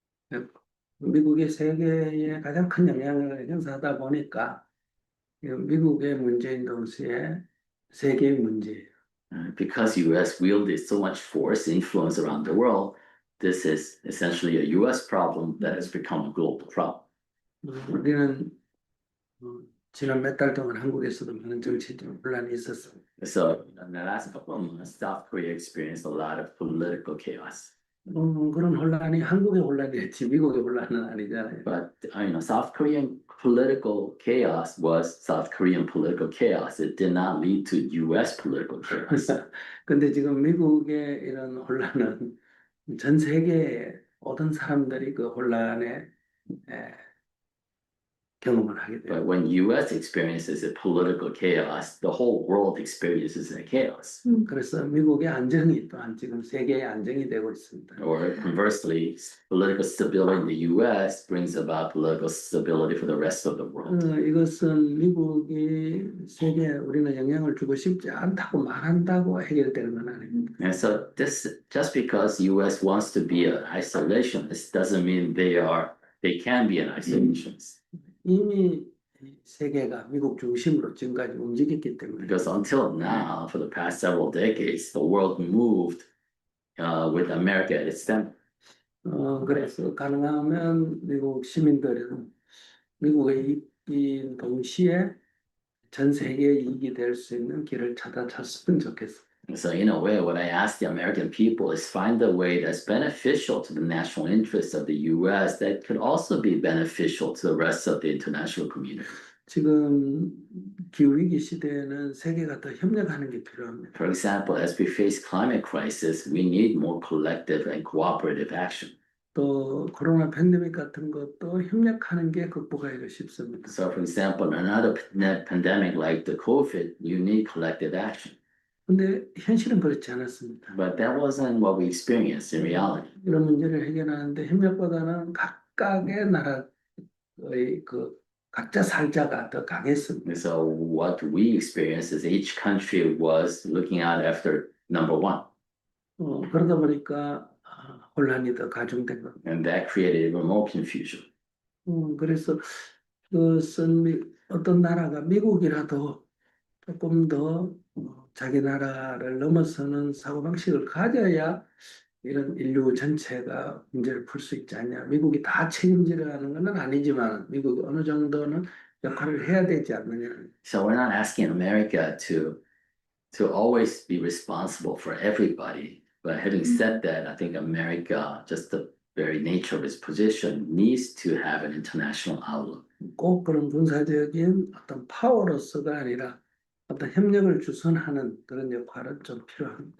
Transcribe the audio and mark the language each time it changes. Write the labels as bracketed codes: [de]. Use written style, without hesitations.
[ko] 네, 미국이 세계에 가장 큰 영향을 행사하다 보니까 미국의 문제인 동시에 세계의 문제예요. [en] Because US wielded so much force and influence around the world, this is essentially a US problem that has become a global problem. [ko] 우리는 지난 몇 달 동안 한국에서도 많은 정치적 혼란이 있었습니다. [en] So in the last couple of months, South Korea experienced a lot of political chaos. [ko] 그런 혼란이 한국의 혼란이었지 미국의 혼란은 아니잖아요. [en] But South Korean political chaos was South Korean political chaos. It did not lead to US political chaos. [ko] 근데 지금 미국의 이런 혼란은 전 세계의 모든 사람들이 그 혼란에 경험을 하게 돼요. [en] But when US experiences a political chaos, the whole world experiences a chaos. [ko] 그래서 미국의 안정이 또한 지금 세계의 안정이 되고 있습니다. [en] Or conversely, political stability in the US brings about political stability for the rest of the world. [ko] 이것은 미국이 세계에 우리는 영향을 주고 싶지 않다고 말한다고 해결되는 건 아닙니다. [en] And so this, just because US wants to be an isolationist doesn't mean they can be an isolationist. [ko] 이미 세계가 미국 중심으로 지금까지 움직였기 때문에. [en] Because until now, for the past several decades, the world moved with America at its center. [ko] 그래서 가능하면 미국 시민들은 미국의 이익인 동시에 전 세계의 이익이 될 수 있는 길을 찾았으면 좋겠어요. [en] So in a way, what I ask the American people is find a way that's beneficial to the national interests of the US that could also be beneficial to the rest of the international community. [ko] 지금 기후위기 시대에는 세계가 더 협력하는 게 필요합니다. [en] For example, as we face climate crisis, we need more collective and cooperative action. [ko] 또 코로나 팬데믹 같은 것도 협력하는 게 극복하기가 쉽습니다. [en] So for example, in another pandemic like the COVID, you need collective action. [ko] 근데 현실은 그렇지 않았습니다. [en] But that wasn't what we experienced in reality. [ko] 이런 문제를 해결하는데 협력보다는 각각의 나라의 각자 살자가 더 강했습니다. [en] So what we experienced is each country was looking out after number one. [ko] 그러다 보니까 혼란이 더 가중된 겁니다. [en] And that created even more confusion. [ko] 그래서 그것은 어떤 나라가 미국이라도 조금 더 자기 나라를 넘어서는 사고방식을 가져야 이런 인류 전체가 문제를 풀 수 있지 않냐. 미국이 다 책임지려는 건 아니지만 미국이 어느 정도는 역할을 해야 되지 않느냐. [en] So we're not asking America to always be responsible for everybody. But having said that, I think America, just the very nature of its position, needs to have an international outlook. [ko] 꼭 그런 군사적인 어떤 파워로서가 아니라 어떤 협력을 주선하는 그런 역할은 좀 필요합니다.